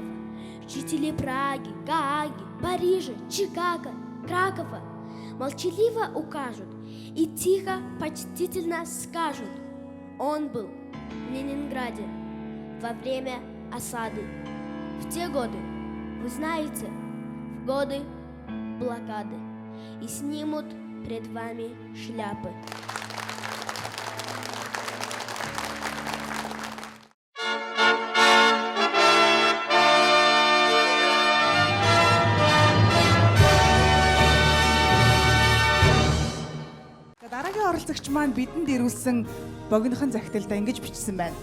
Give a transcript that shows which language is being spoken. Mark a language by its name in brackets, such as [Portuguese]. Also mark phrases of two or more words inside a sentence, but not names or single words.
[Russian] Жители Праги, Гааги, Парижа, Чикаго, Кракова молчаливо укажут и тихо, почтительно скажут: он был в Ленинграде во время осады. В те годы, вы знаете, в годы блокады, и снимут пред вами шляпы. [Mongolian] Дараагийн оролцогч маань бидэнд ирүүлсэн богинохон захидалд ингэж бичсэн байна.